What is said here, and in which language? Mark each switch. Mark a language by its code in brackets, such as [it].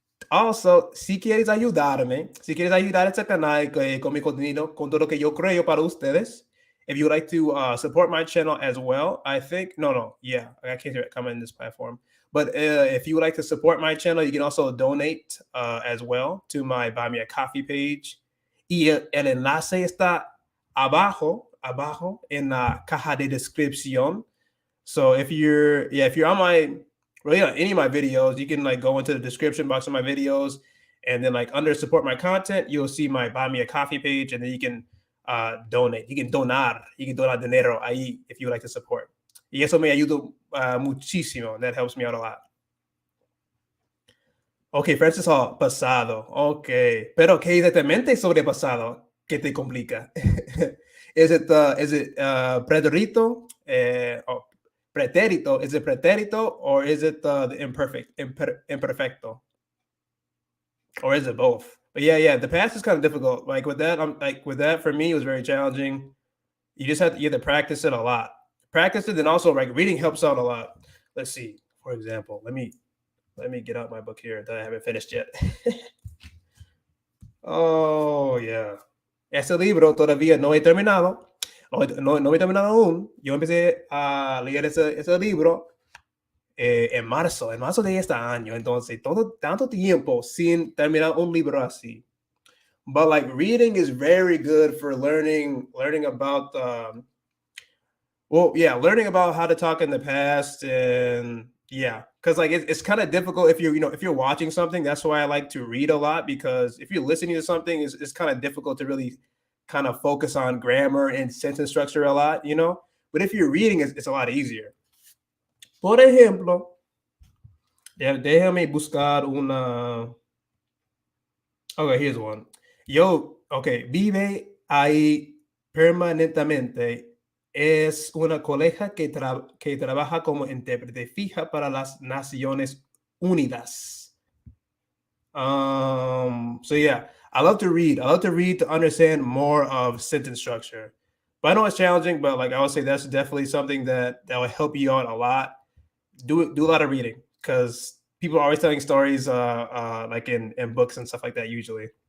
[es] Also, si quieres ayudarme, si quieres ayudar a este canal con mi contenido, con todo lo que yo creo para ustedes, [en] if you would like to support my channel as well, I think, yeah, I can't comment in this platform. But if you would like to support my channel, you can also donate as well to my Buy Me a Coffee page. [es] Y el enlace está abajo en la caja de descripción. [en] So if you're on my really on any of my videos, you can like go into the description box of my videos, and then like under support my content, you'll see my Buy Me a Coffee page, and then you can donate. You can [es] donar dinero ahí [en] if you would like to support. [es] Y eso me ayuda muchísimo. [en] That helps me out a lot. [es] Ok, Francis Hall, pasado. Ok, pero ¿qué exactamente sobre pasado que te complica? [en] Is it preterito? Pretérito? Is it pretérito or is it the imperfecto? Or is it both? But yeah, the past is kind of difficult. Like with that, for me, it was very challenging. You just have to practice it a lot. Practice it, and also like reading helps out a lot. Let's see. For example, let me get out my book here that I haven't finished yet. Oh, yeah. [es] Ese libro todavía no he terminado. No he terminado aún. Yo empecé a leer ese libro en marzo de este año. Entonces, tanto tiempo sin terminar un libro así. [en] But like reading is very good for learning about learning about how to talk in the past, and because like it's kind of difficult if you're watching something. That's why I like to read a lot, because if you're listening to something, it's kind of difficult to really kind of focus on grammar and sentence structure a lot, but if you're reading, it's a lot easier. [es] Por ejemplo, déjame buscar una. [en] Okay, here's one. [es] Vive ahí permanentemente. Es una colega que trabaja como intérprete fija para las Naciones Unidas. [en] So yeah, I love to read. I love to read to understand more of sentence structure. But I know it's challenging, but like I would say that's definitely something that will help you out a lot. Do a lot of reading, because people are always telling stories like in books and stuff like that usually.